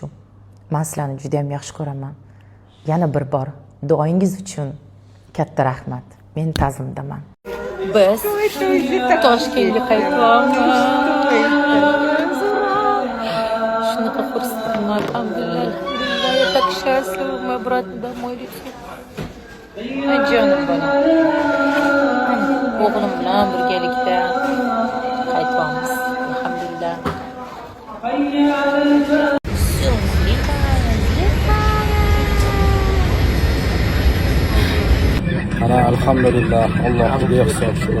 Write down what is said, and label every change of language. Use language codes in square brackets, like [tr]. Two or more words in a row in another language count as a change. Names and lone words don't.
[uz] Men sizlarni juda ham yaxshi ko'raman. Yana bir bor duoingiz uchun katta rahmat. Men ta'zimdaman. Biz Toshkentga qaytyapmiz. Shunaqa xursandman, alhamdulillah. [ru] Я так счастлива, мы обратно домой летим. [uz] Jonim bolam. O'g'lim bilan birgalikda qaytyapmiz, alhamdulillah. Ana alhamdulillah, Allohga behisob shukr.